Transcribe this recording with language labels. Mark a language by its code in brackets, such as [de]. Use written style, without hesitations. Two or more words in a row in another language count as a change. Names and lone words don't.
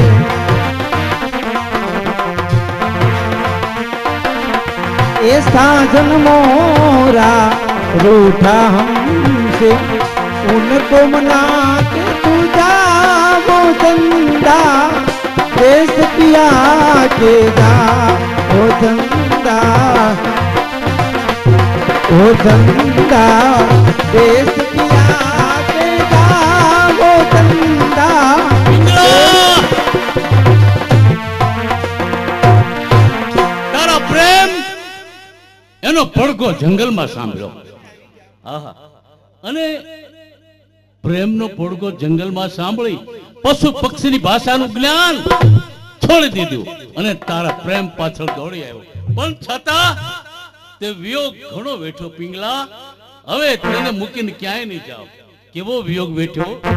[hi] ऐसा जन्मोरा रूठा हमसे, उनको मना के तू जा वो चंदा देश पिया के जा। ओ चंदा, ओ चंदा देश पिया के जा, वो चंदा। [gu] તારા પ્રેમ એનો પડઘો જંગલમાં સાંભળ્યો આહા અને પ્રેમનો પડઘો જંગલમાં સાંભળી પશુ પક્ષીની ભાષાનું જ્ઞાન છોડી દીધું અને તારા પ્રેમ પાછળ દોડી આવ્યો પણ છતાં તે વિયોગ ઘણો વેઠો પિંગલા હવે તેને મૂકીને ક્યાંય નહીં જાવ કેવો વિયોગ વેઠ્યો